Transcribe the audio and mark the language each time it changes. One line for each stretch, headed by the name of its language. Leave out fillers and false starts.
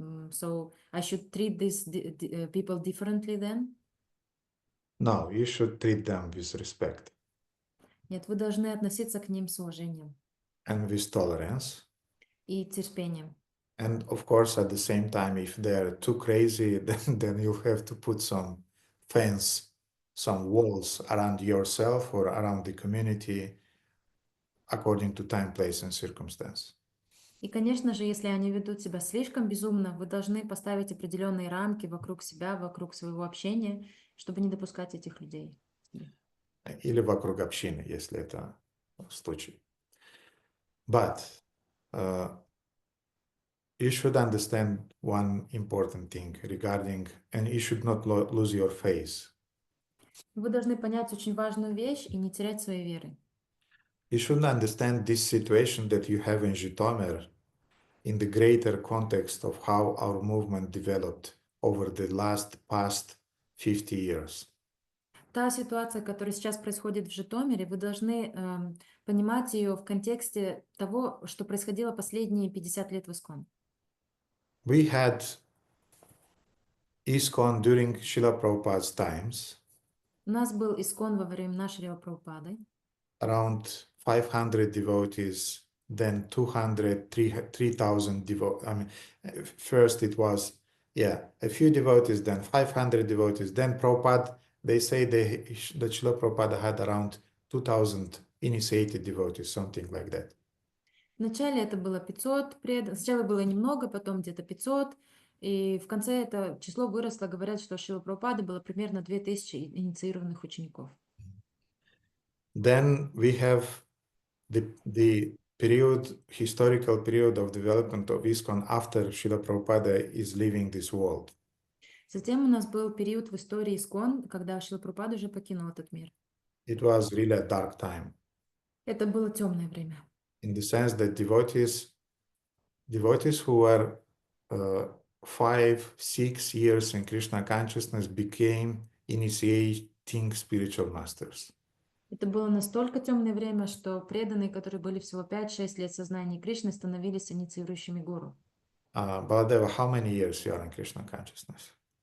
English: So I should treat these people differently then? No, you should treat them with respect
Russian: Нет, вы должны относиться к ним с уважением
English: and with tolerance.
Russian: и терпением.
English: And of course, at the same time, if they're too crazy, then you have to put some fence, some walls around yourself or around the community according to time, place, and circumstance.
Russian: И, конечно же, если они ведут себя слишком безумно, вы должны поставить определенные рамки вокруг себя, вокруг своего общения, чтобы не допускать этих людей. Или вокруг общины, если это случай.
English: But you should understand one important thing regarding, and you should not lose your faith.
Russian: Вы должны понять очень важную вещь и не терять своей веры.
English: You should understand this situation that you have in Zhytomyr in the greater context of how our movement developed over the past 50 years.
Russian: Та ситуация, которая сейчас происходит в Житомире, вы должны понимать ее в контексте того, что происходило последние 50 лет в ISKCON.
English: We had ISKCON during Srila Prabhupada's times.
Russian: У нас был ISKCON во времена Шрила Прабхупады.
English: Around 500 devotees, then 200, 3,000 devotees. I mean, first it was, a few devotees, then 500 devotees. Then Prabhupada, they say that Srila Prabhupada had around 2,000 initiated devotees, something like that.
Russian: Вначале это было 500 преданных. Сначала было немного, потом где-то 500. И в конце это число выросло. Говорят, что у Шрилы Прабхупады было примерно 2000 инициированных учеников.
English: Then we have the historical period of development of ISKCON after Srila Prabhupada is leaving this world.
Russian: Затем у нас был период в истории ISKCON, когда Шрила Прабхупада уже покинул этот мир.
English: It was really a dark time.
Russian: Это было темное время.
English: In the sense that devotees who were 5-6 years in Krishna consciousness became initiating spiritual masters.
Russian: Это было настолько темное время, что преданные, которые были всего 5-6 лет в сознании Кришны, становились инициирующими гуру.
English: Baladeva, how many years you are in Krishna consciousness?